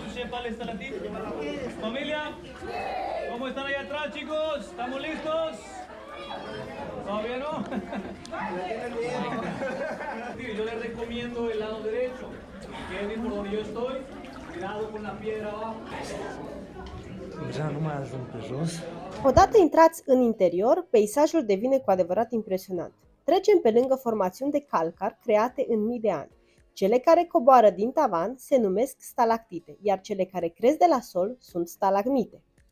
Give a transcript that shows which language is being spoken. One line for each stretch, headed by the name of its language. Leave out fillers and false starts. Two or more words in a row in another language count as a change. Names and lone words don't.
Spanish: ¿cuál está la tip? Familia, ¿cómo están ahí atrás, chicos? ¿Estamos listos? ¿Todavía no? Yo les recomiendo el lado derecho. Queden por donde yo estoy. Cuidado con la piedra abajo.
Romanian: Deja nu mai ajung pe jos. Odată intrați în interior, peisajul devine cu adevărat impresionant. Trecem pe lângă formațiuni de calcar create în mii de ani. Cele care coboară din tavan se numesc stalactite, iar cele care cresc de la sol sunt stalagmite.